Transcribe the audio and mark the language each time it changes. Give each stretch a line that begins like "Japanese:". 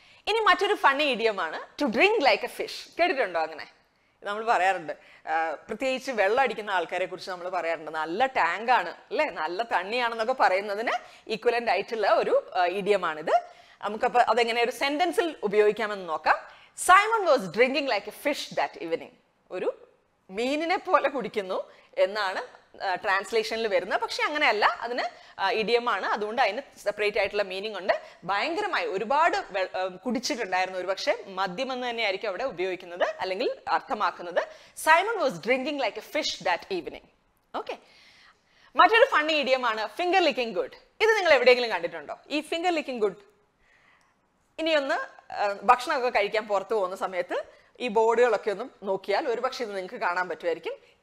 Malayalam: ഇനി മറ്റൊരു funny ഇഡിയമാണ് to drink like A fish. കേട്ടിട്ടുണ്ടോ അങ്ങനെ? നമ്മൾ പറയാറുണ്ട്, പ്രത്യേകിച്ച് വെള്ളം അടിക്കുന്ന ആൾക്കാരെ കുറിച്ച് നമ്മൾ പറയാറുണ്ട്. നല്ല ടാങ്കാണ് അല്ലെ, നല്ല തണ്ണിയാണെന്നൊക്കെ പറയുന്നതിന് ഈക്വലന്റ് ആയിട്ടുള്ള ഒരു ഇഡിയമാണിത്. നമുക്കപ്പോൾ അതെങ്ങനെ ഒരു സെന്റൻസിൽ ഉപയോഗിക്കാമെന്ന് നോക്കാം.
English: Simon was drinking like a fish that evening.
Malayalam: ഒരു മീനിനെ പോലെ കുടിക്കുന്നു എന്നാണ് ട്രാൻസ്ലേഷനിൽ വരുന്നത്. പക്ഷെ അങ്ങനെയല്ല, അതിന് ഇഡിയമാണ്. അതുകൊണ്ട് അതിന് സെപ്പറേറ്റ് ആയിട്ടുള്ള മീനിങ് ഉണ്ട്. ഭയങ്കരമായി ഒരുപാട് കുടിച്ചിട്ടുണ്ടായിരുന്നു. ഒരു പക്ഷെ മദ്യം എന്ന് തന്നെയായിരിക്കും അവിടെ ഉപയോഗിക്കുന്നത് അല്ലെങ്കിൽ അർത്ഥമാക്കുന്നത്.
English: Simon was drinking like a fish that evening.
Malayalam: Okay. മറ്റൊരു ഫണ്ണി ഇഡിയമാണ് ഫിംഗർ ലിക്കിംഗ് ഗുഡ്. ഇത് നിങ്ങൾ എവിടെയെങ്കിലും കണ്ടിട്ടുണ്ടോ ഈ ഫിംഗർ ലിക്കിംഗ് ഗുഡ്? ഇനിയൊന്ന് ഭക്ഷണമൊക്കെ കഴിക്കാൻ പുറത്തു പോകുന്ന സമയത്ത് ഈ ബോർഡുകളൊക്കെ ഒന്ന് നോക്കിയാൽ ഒരുപക്ഷെ ഇത് നിങ്ങൾക്ക് കാണാൻ പറ്റുമായിരിക്കും.